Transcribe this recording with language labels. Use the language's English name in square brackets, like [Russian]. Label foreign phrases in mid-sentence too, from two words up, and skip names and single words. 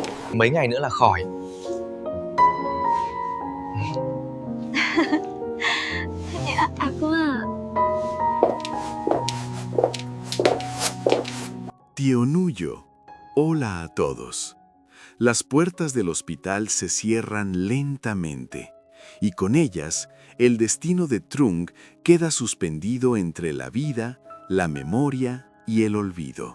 [Vietnamese] mấy ngày nữa là khỏi. Thế cô à. [Spanish] Tío Nuyo, hola a todos. Las puertas del hospital se cierran lentamente, y con ellas, el destino de Trung queda suspendido entre la vida, la memoria y el olvido.